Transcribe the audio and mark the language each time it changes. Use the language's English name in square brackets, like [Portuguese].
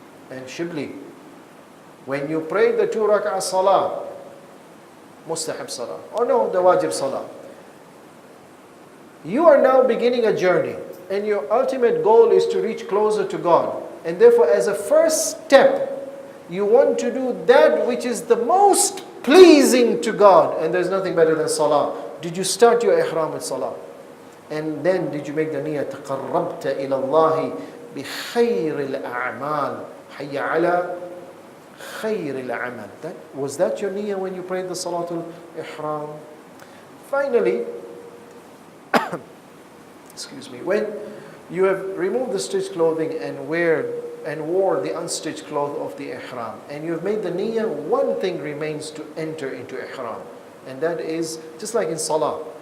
[English] And Shibli, when you pray the 2 rak'ah salah, mustahab salah, or no, the wajib salah, you are now beginning a journey, and your ultimate goal is to reach closer to God. And therefore, as a first step, you want to do that which is the most pleasing to God, and there's nothing better than salah. Did you start your ihram with salah? And then did you make the niyyah, [Arabic] تَقَرَّبْتَ إِلَى اللَّهِ بِخَيْرِ الْأَعْمَالِ حَيَّ عَلَى خَيْرِ الْعَمَلِ. [English] Was that your niyyah when you prayed the salatul ihram? Finally, excuse me, when you have removed the stitched clothing and wore the unstitched cloth of the ihram, and you have made the niyyah, one thing remains to enter into ihram, and that is just like in salah.